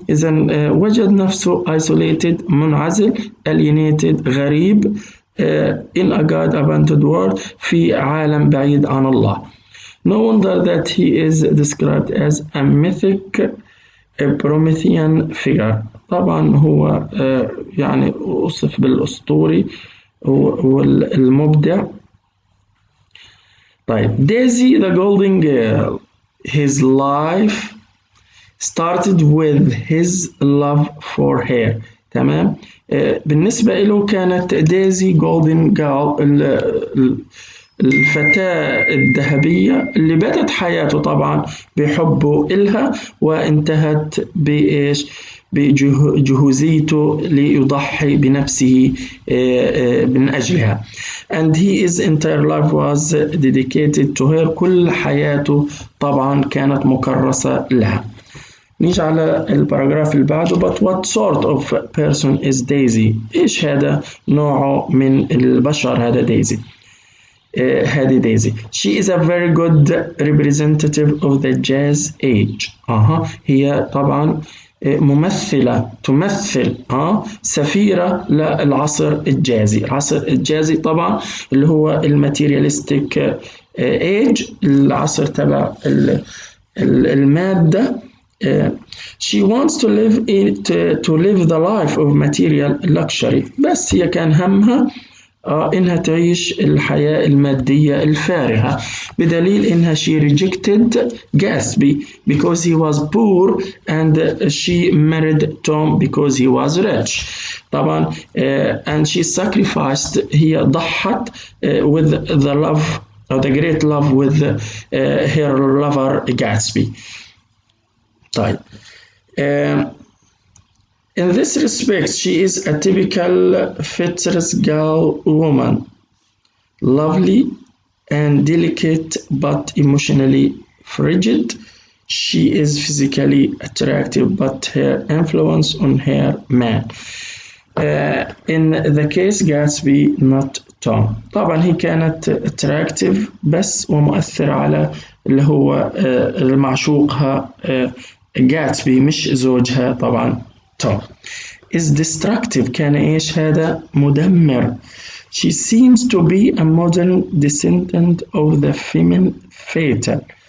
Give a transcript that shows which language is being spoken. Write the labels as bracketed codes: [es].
[ar] إذا وجد نفسه [en] isolated [ar] منعزل، [en] alienated [ar] غريب، [en] in a God-abandoned world [ar] في عالم بعيد عن الله. [en] No wonder that he is described as a mythic Promethean figure. [ar] طبعا هو يعني وصف بالأسطوري والمبدع. [en] طيب Daisy the golden girl. His life started with his love for her. [ar] تمام. بالنسبة له كانت دايزي جولدن جيرل الفتاة الذهبية اللي بدت حياته طبعا بحبه إلها، وانتهت بإيش؟ بجهوزيته ليضحي بنفسه من أجلها. [en] and his entire life was dedicated to her. [ar] كل حياته طبعا كانت مكرسة لها. نيجي على الباراجراف اللي بعده. [en] but what sort of person is Daisy؟ [ar] إيش هذا نوعه من البشر هذا دايزي؟ هذه دايزي. [en] She is a very good representative of the jazz age. [ar] هي طبعا ممثلة، تمثل سفيرة للعصر الجازي. العصر الجازي طبعا اللي هو الماتيرياليستيك ايج، العصر تبع المادة. [en] She wants to live the life of material luxury. [ar] بس هي كان همها إنها تعيش الحياة المادية الفارهة، بدليل إنها [en] she rejected Gatsby because he was poor and she married Tom because he was rich. طبعا and she sacrificed، [ar] هي ضحت [en] with the love or the great love with her lover Gatsby. طيب in this respect, she is a typical Fitzgerald woman, lovely and delicate but emotionally frigid. She is physically attractive, but her influence on her man. In the case Gatsby, not Tom. [ar] طبعا هي كانت [en] attractive [ar] بس ومؤثرة على اللي هو المعشوقها جاتسبي، مش زوجها طبعا توم. [en] is destructive، [ar] كان إيش هذا؟ مدمر. [en] she seems to be a modern descendant of the femme fatale.